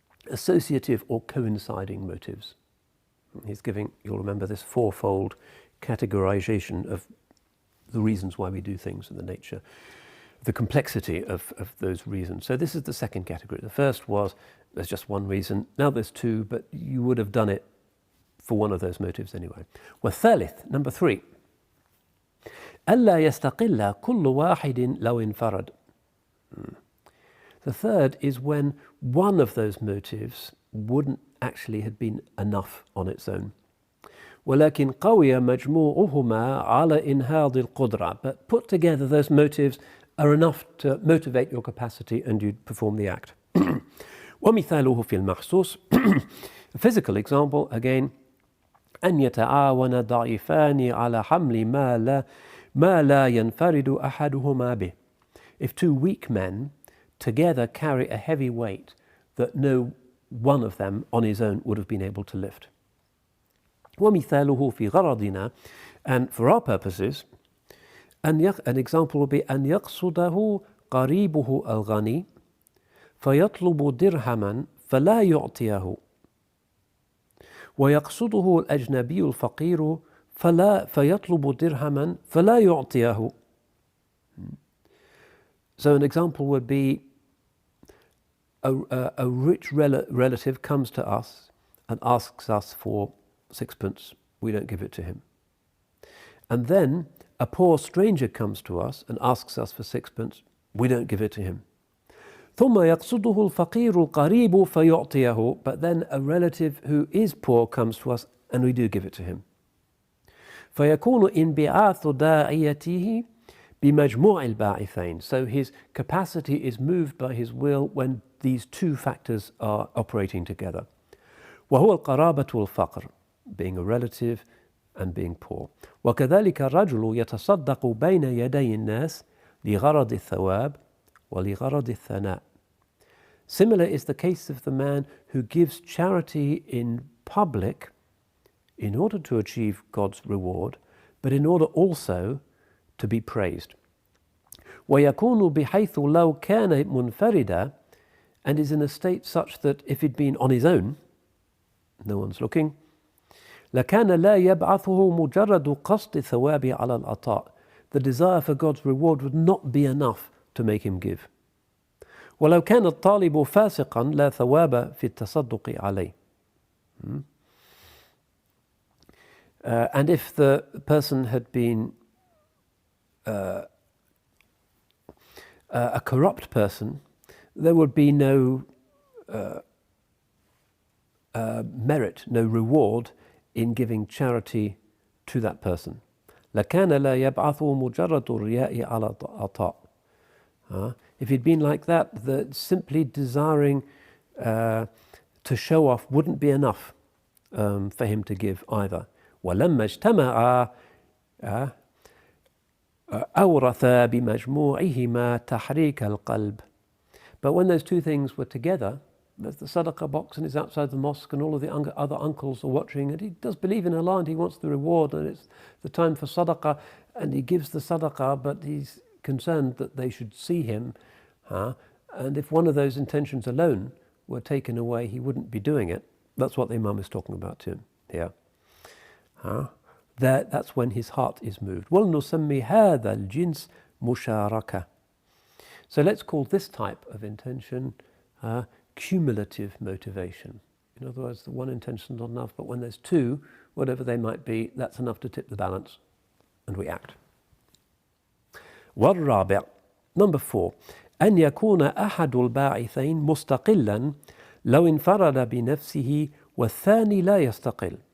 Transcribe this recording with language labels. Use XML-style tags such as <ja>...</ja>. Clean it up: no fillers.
<en>Associative or coinciding motives. He's giving, you'll remember, this fourfold categorization of the reasons why we do things and the nature, the complexity of those reasons. So this is the second category. The first was, there's just one reason. Now there's two, but you would have done it for one of those motives anyway.</en> <ar>والثالث,</ar> <en>number 3.</en> <ar>ألا يستقل كل واحد لو انفرد.</ar> <en>The third is when one of those motives wouldn't actually have been enough on its own.</en> <ar>ولكن قوي مجموعهما على إنهاض القدرة.</ar> <en>But put together, those motives are enough to motivate your capacity and you perform the act.</en> <ar>ومثاله في المحسوس.</ar> <en>A physical example, again,</en> <ar>أن يتعاون ضعيفان على حمل ما لا ينفرد أحدهما به.</ar> <en>If two weak men together carry a heavy weight that no one of them on his own would have been able to lift.</en> <ar>ومثاله في غرضنا,</ar> <en>and for our purposes, an example would be</en> <ar>أن يقصده قريبه الغني فيطلب درهما فلا يعطيه ويقصده الأجنبي الفقير فيطلب درهما فلا يعطيه.</ar> <en>So an example would be a rich relative comes to us and asks us for sixpence. We don't give it to him. And then a poor stranger comes to us and asks us for sixpence. We don't give it to him.</en> <ar>ثم يقصده الفقير القريب فيعطيه.</ar> <en>But then a relative who is poor comes to us and we do give it to him.</en> <ar>فيكون انبعاث داعيته بمجموع الباعثين.</ar> <en>So his capacity is moved by his will when these two factors are operating together.</en> <ar>وهو القرابة والفقر,</ar> <en>being a relative and being poor.</en> <ar>وكذلك الرجل يتصدق بين يدي الناس لغرض الثواب ولغرض الثناء.</ar> <en>Similar is the case of the man who gives charity in public in order to achieve God's reward, but in order also to be praised.</en> <ar>ويكون بحيث لو كان منفردا,</ar> <en>and is in a state such that if he'd been on his own, no one's looking,</en> <ar>لكان لا يبعثه مجرد قصد الثواب على العطاء.</ar> <en>The desire for God's reward would not be enough to make him give.</en> <ar>ولو كان الطالب فاسقا لا ثواب في التصدق عليه.</ar> <en>And if the person had been a corrupt person, there would be no merit, no reward in giving charity to that person.</en> <ar>لكان لا يبعثه مجرد الرياء على العطاء.</ar> <en>If he'd been like that, simply desiring to show off wouldn't be enough for him to give either.</en> <ar>ولما اجتمعا أورثا بمجموعهما تحريك القلب.</ar> <en>But when those two things were together, there's the sadaqah box and it's outside the mosque and all of the other uncles are watching, and he does believe in Allah and he wants the reward and it's the time for sadaqah and he gives the sadaqah, but he's concerned that they should see him. And if one of those intentions alone were taken away, he wouldn't be doing it. That's what the Imam is talking about to him here. That's when his heart is moved.</en> <ar>وَلْنُسَمِّ هَذَا الْجِنْسِ مُشَارَكَةً.</ar> <en>So let's call this type of intention cumulative motivation. In other words, the one intention is not enough, but when there's two, whatever they might be, that's enough to tip the balance, and we act.</en> <ar>والرابع,</ar> <en>number 4,</en> <ar>أن يكون أحد الباعثين مستقلا لو انفرد بنفسه والثاني لا يستقل.</ar>